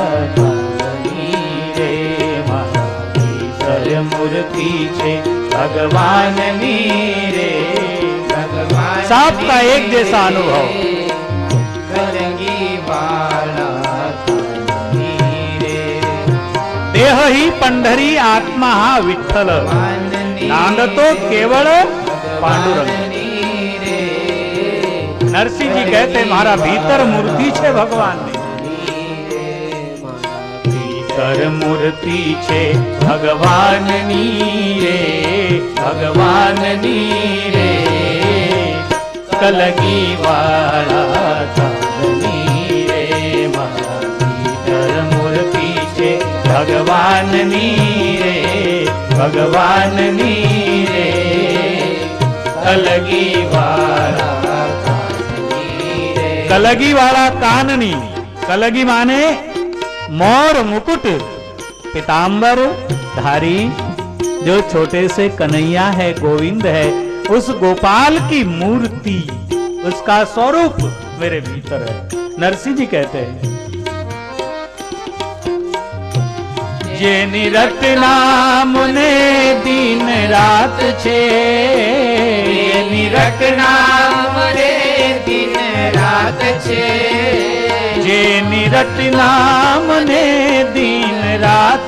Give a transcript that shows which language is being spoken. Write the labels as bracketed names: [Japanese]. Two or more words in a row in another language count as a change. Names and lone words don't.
[Gujarati] રે, મારા ભીતર મૂર્તિ છે ભગવાન ની રે, [Hindi] भगवान सबका एक जैसा अनुभव, [Gujarati] कलगी वाला [Marathi] देह ही पंढरी आत्मा हा विठ्ठल, नांदतो केवळ पांडुरंग। [Hindi] नरसिंह जी कहते [Gujarati] મારા ભીતર મૂર્તિ છે ભગવાન ને, ભીતર મૂર્તિ છે ભગવાન ની રે, ભગવાન ની રે, કલગી વાલા ચાંદની રે, મારા ભીતર મૂર્તિ છે ભગવાન ની રે, ભગવાન ની રે, કલગી વાલા કાનની રે, કલગી વાલા કાનની। [Hindi] कलगी माने मोर मुकुट पीतांबर धारी, जो छोटे से कन्हैया है, गोविंद है, उस गोपाल की मूर्ति, उसका स्वरूप मेरे भीतर है। नरसिंह जी कहते हैं [Gujarati] જે નિરત નામ ને દિન રાત છે, જે નિરત નામ ને દિન રાત છે, જે નિરત નામ ને દિન રાત